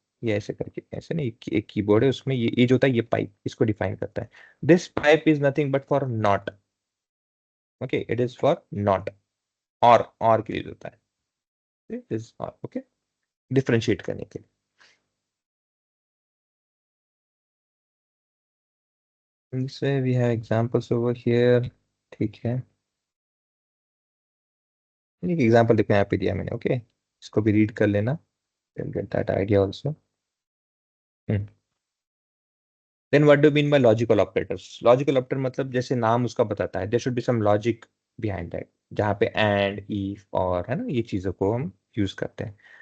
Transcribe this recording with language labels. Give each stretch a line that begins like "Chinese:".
Hindi: ये ऐसे करके, ऐसे नहीं, एक कीबोर्ड है उसमें, ये जो होता है ये पाइप, इसको डिफाइन करता है.
English: This pipe is nothing but for not. Okay, it is for not, और के लिए होता है.
Hindi: दिस और, ओके, डिफरेंशिएट करने के लिए.
English: This way we have examples over here.
Hindi: ठीक है, एक एग्जांपल देखो यहाँ पे दिया मैंने. ओके, इसको भी रीड कर लेना,
English: get that idea also.
Hindi: Then what do mean by logical operators. Logical operator मतलब जैसे नाम उसका बताता है, there should be some logic behind that, जहाँ पे एंड, इफ, और, है ना, ये चीजों को हम यूज करते हैं.